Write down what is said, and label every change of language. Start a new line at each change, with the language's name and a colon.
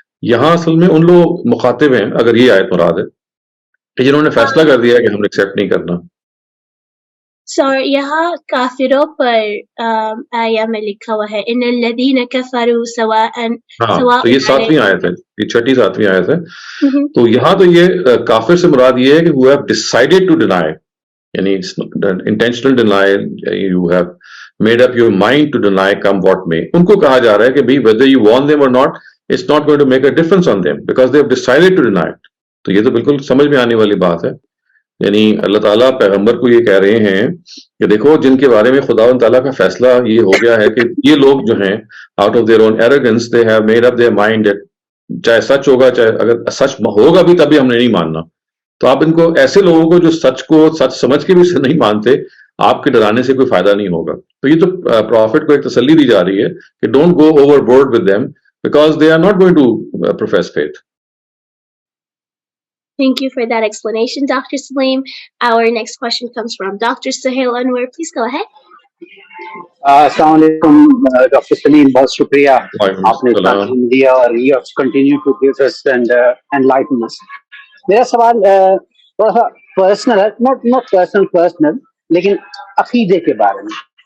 Urdu: یہاں اصل میں ان لوگ مخاطب ہیں اگر یہ آیت مراد ہے کہ جنہوں نے فیصلہ کر دیا کہ ہم نے ایکسیپٹ نہیں کرنا. So یہاں کافروں پر آیا میں لکھا ہوا ہے
Arabic: ان الذین کفروا سواء.
Urdu: ہاں تو یہ 7ویں آیت ہے, یہ 6ٹھی 7ویں آیت ہے. تو یہاں تو یہ کافر سے مراد یہ ہے کہ
English: who have decided to deny, یعنی intentional denial, you have made up your mind to deny come what may.
Urdu: ان کو کہا جا رہا ہے کہ بھئی
English: whether you want them or not, it's not going to make a difference on them because they have decided to deny it.
Urdu: تو یہ تو بالکل سمجھ میں آنے والی بات ہے. یعنی اللہ تعالیٰ پیغمبر کو یہ کہہ رہے ہیں کہ دیکھو جن کے بارے میں خداوند تعالیٰ کا فیصلہ یہ ہو گیا ہے کہ یہ لوگ جو ہیں
English: out of their own arrogance they have made up their mind that
Urdu: چاہے سچ ہوگا چاہے اگر سچ ہوگا بھی تبھی ہم نے نہیں ماننا. تو آپ ان کو ایسے لوگوں کو جو سچ کو سچ سمجھ کے بھی سے نہیں مانتے آپ کے ڈرانے سے کوئی فائدہ نہیں ہوگا. تو یہ تو پروفٹ کو ایک تسلی دی جا رہی ہے کہ
English: Don't go overboard with them because they are not going to profess faith. Thank you for that explanation, Dr. Salim. Our next question comes from Dr. Suhail Anwar. Please go ahead.
Urdu: السلام علیکم doctor سلیم, بہت شکریہ آپ نے تعلیم دیا اور
English: you have continued to give us and enlighten us.
Urdu: میرا سوال تھوڑا سا پرسنل ہے, not personal لیکن عقیدے کے بارے میں.